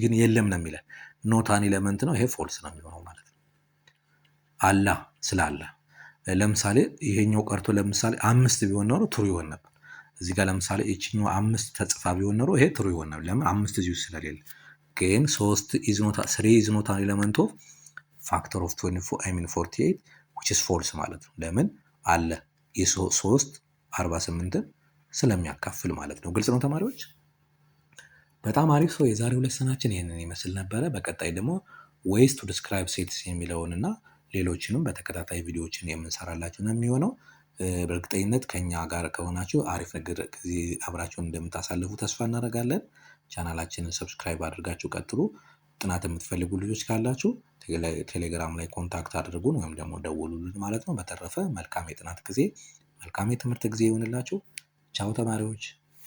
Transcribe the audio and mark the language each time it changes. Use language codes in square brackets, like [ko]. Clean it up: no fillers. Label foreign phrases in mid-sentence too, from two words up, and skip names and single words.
[am] ግን የለም ነው የሚለን። [en] not an element [am] ነው። ይሄ ፎልስ ነው የሚሆነው ማለት ነው። አላ ስላለ ለምሳሌ ይሄኛው ቀርቶ ለምሳሌ 5 ቢሆን ኖሮ ትሩ ይሆን ነበር። እዚህ ጋር ለምሳሌ ይችኛው 5 ተጽፋ ቢሆን ኖሮ ይሄ ትሩ ይሆን ነበር። ለምን 5 እዚህ ውስጥ ስለሌለ። ግን [en] 3 is not an element of factor of 48 which is false [am] ማለት ነው። ለምን አለ የ3 48ን ስለሚያካፍል ማለት ነው። ግልጽ ነው ተማሪዎች? በጣም አሪፍ። ሰው የዛሬው ሌሰናችን ይህንን ይመስል ነበረ። በቀጣይ ደግሞ [en] ways to describe sets [am] የሚለውን እና ሌሎችንም በተከታታይ ቪዲዮዎችን የምንሰራላችሁ ነው የሚሆነው። በእርግጠኝነት ከኛ ጋር ከሆናችሁ አሪፍ ነገር ጊዜ አብራችሁን እንደምታሳልፉ ተስፋ እናደርጋለን። ቻናላችንን ሰብስክራይብ አድርጋችሁ ቀጥሉ። ጥናት የምትፈልጉ ልጆች ካላችሁ ቴሌግራም ላይ ኮንታክት አድርጉን ወይም ደግሞ ደውሉልን ማለት ነው። በተረፈ መልካም የጥናት ጊዜ፣ መልካም የትምህርት ጊዜ ይሆንላችሁ። ቻው ተማሪዎች።